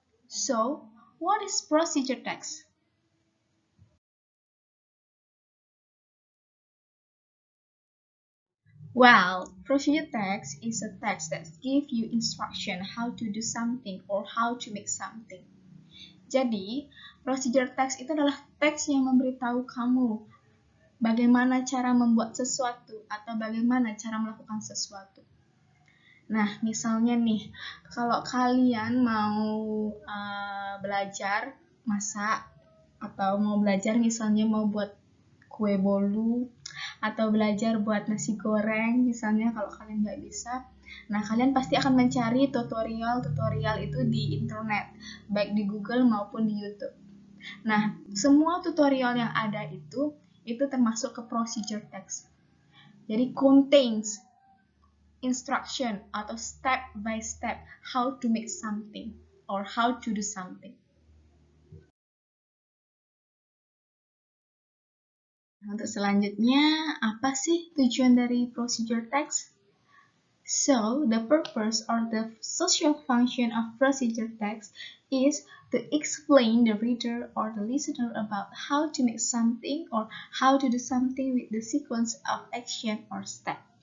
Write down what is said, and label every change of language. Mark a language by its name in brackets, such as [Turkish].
[English] So, what is procedure text? Well, procedure text is a text that gives you instruction how to do something or how to make something. [Indonesian] Jadi, procedure text itu adalah teks yang memberitahu kamu bagaimana cara membuat sesuatu atau bagaimana cara melakukan sesuatu. Nah, misalnya nih, kalau kalian mau belajar masak atau mau belajar misalnya mau buat kue bolu atau belajar buat nasi goreng misalnya kalau kalian nggak bisa, nah kalian pasti akan mencari tutorial itu di internet, baik di Google maupun di YouTube. Nah, semua tutorial yang ada itu termasuk ke procedure text. Jadi [English] contains instruction [Indonesian] atau [English] step by step how to make something or how to do something. [Indonesian] Untuk selanjutnya, apa sih tujuan dari procedure text? [English] So, the purpose or the social function of procedure text is to explain the reader or the listener about how to make something or how to do something with the sequence of action or step.